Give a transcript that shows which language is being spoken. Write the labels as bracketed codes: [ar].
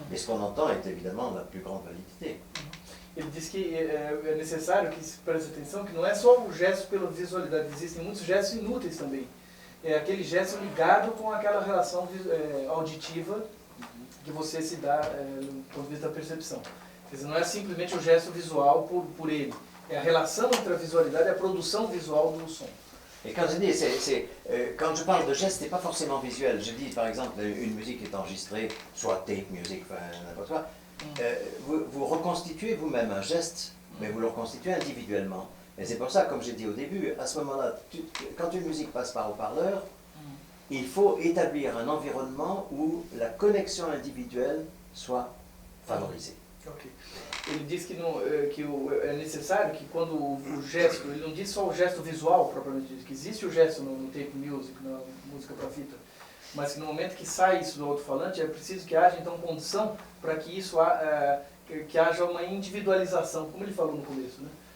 [fr] Mais ce qu'on entend est évidemment de la plus grande validité. [pt] Ele diz que é necessário que se preste atenção que não é só o gesto pela visualidade, existem muitos gestos inúteis também. É aquele gesto ligado com aquela relação auditiva que você se dá do ponto de vista da percepção. Quer dizer, não é simplesmente o gesto visual por ele, é a relação entre a visualidade e a produção visual do som. [fr] Et quand je dis, quand je parle de geste, ce n'est pas forcément visuel. Je dis par exemple, une musique est enregistrée, soit tape music, enfin n'importe quoi. Vous reconstituez vous-même un geste, mais vous le reconstituez individuellement. Et c'est pour ça, comme j'ai dit au début, à ce moment-là, quand une musique passe par haut-parleur, il faut établir un environnement où la connexion individuelle soit favorisée. Okay. [pt] Ele diz que é necessário que quando o gesto, ele não diz só o gesto visual propriamente dito, que existe o gesto no tape music, na música para fita, mas que no momento que sai isso do alto-falante é preciso que haja então condição para que isso que haja uma individualização, como ele falou no começo, né?